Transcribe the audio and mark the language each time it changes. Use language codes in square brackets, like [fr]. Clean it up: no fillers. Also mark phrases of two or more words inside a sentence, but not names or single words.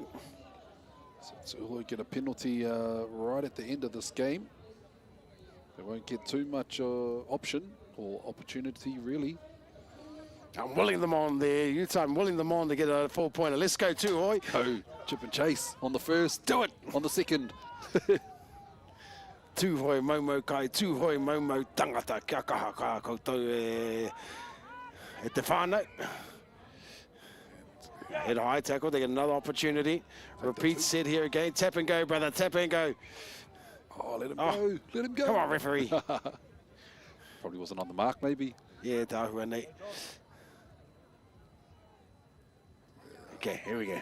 [en] So Tūhoe get a penalty right at the end of this game. They won't get too much option or opportunity, really. I'm willing them on there. I'm willing them on to get a 4-pointer. Let's go, Tūhoe. Oh, chip and chase on the first. Do it on the second. [mi] Tūhoe Momo kai, Tūhoe Momo tangata kia kaha kaha koutou e te whānau. [en] Head high tackle, they get another opportunity. Repeat set here again. Tap and go, brother, tap and go. Oh, let him go, let him go. Come on, referee. Probably wasn't on the mark, maybe. Yeah, Tahuane. Okay, here we go.